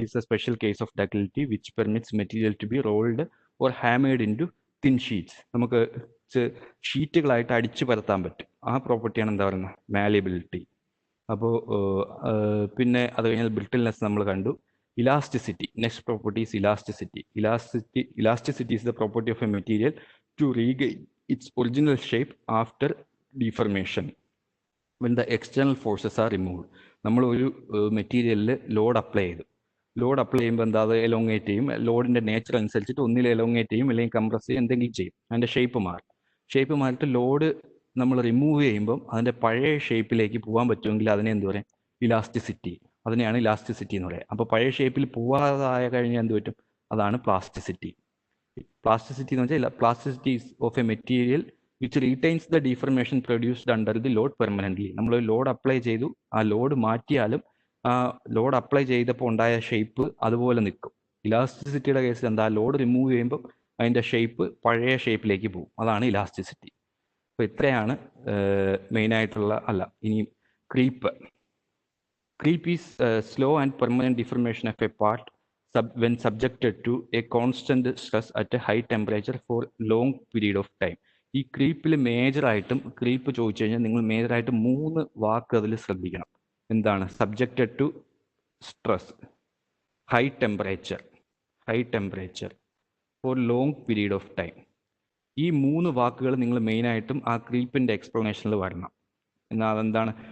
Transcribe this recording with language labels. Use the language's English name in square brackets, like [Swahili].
[English] It is a special case of ductility which permits material to be rolled or hammered into thin sheets. [Malayalam] നമുക്ക് ഷീറ്റുകളായിട്ട് അടിച്ചു പരത്താൻ പറ്റും. ആ പ്രോപ്പർട്ടിയാണ് എന്താ പറയുന്നത്? മാലിയബിലിറ്റി. അപ്പോൾ പിന്നെ അത് കഴിഞ്ഞാൽ ബ്രിട്ടിൽനെസ് നമ്മൾ കണ്ടു. Elasticity. [English] Next property is elasticity. Elasticity is the property of a material to regain its original shape after deformation when the external forces are removed. [Malayalam] നമ്മൾ ഒരു മെറ്റീരിയലിൽ ലോഡ് അപ്ലൈ ചെയ്യുമ്പോൾ എന്താ, അത് എലോങ്ങേറ്റ് ചെയ്യും. ലോഡിൻ്റെ നേച്ചർ അനുസരിച്ചിട്ട് ഒന്നിൽ എലോങ്ങേറ്റ് ചെയ്യും, അല്ലെങ്കിൽ കംപ്രസ് ചെയ്യും, എന്തെങ്കിലും ചെയ്യും. അതിൻ്റെ ഷേപ്പ് മാറിയിട്ട് ലോഡ് നമ്മൾ റിമൂവ് ചെയ്യുമ്പം അതിൻ്റെ പഴയ ഷേപ്പിലേക്ക് പോകാൻ പറ്റുമെങ്കിൽ അതിനെ എന്ത് പറയും? ഇലാസ്റ്റിസിറ്റി. അതിനെയാണ് ഇലാസ്റ്റിസിറ്റി എന്ന് പറയുക. അപ്പോൾ പഴയ ഷേപ്പിൽ പോവാതായ കഴിഞ്ഞാൽ എന്ത് പറ്റും? അതാണ് പ്ലാസ്റ്റിസിറ്റി. പ്ലാസ്റ്റിസിറ്റി എന്ന് വെച്ചാൽ [English] Plasticity of a material which retains the deformation produced under the load permanently. [Malayalam] നമ്മൾ ലോഡ് അപ്ലൈ ചെയ്തു, ആ ലോഡ് മാറ്റിയാലും ആ ലോഡ് അപ്ലൈ ചെയ്തപ്പോൾ ഉണ്ടായ ഷേപ്പ് അതുപോലെ നിൽക്കും. ഇലാസ്റ്റിസിറ്റിയുടെ കേസിൽ എന്താ? ലോഡ് റിമൂവ് ചെയ്യുമ്പോൾ അതിൻ്റെ ഷേപ്പ് പഴയ ഷേപ്പിലേക്ക് പോകും. അതാണ് ഇലാസ്റ്റിസിറ്റി. അപ്പോൾ ഇത്രയാണ് മെയിനായിട്ടുള്ള. ഇനി creep. [English] Creep is slow and permanent deformation of a part when subjected to a constant stress at a high temperature for long period of time. [Malayalam] ഈ ക്രീപ്പിൽ ക്രീപ്പ് ചോദിച്ചു കഴിഞ്ഞാൽ നിങ്ങൾ മേജറായിട്ട് 3 വാക്ക് അതിൽ ശ്രദ്ധിക്കണം. എന്താണ്? [English] Subjected to stress, high temperature for long period of time. [Malayalam] ഈ 3 വാക്കുകൾ നിങ്ങൾ മെയിനായിട്ടും ആ ക്രീപ്പിൻ്റെ എക്സ്പ്ലനേഷനിൽ വരണം. എന്നാൽ അതെന്താണ്?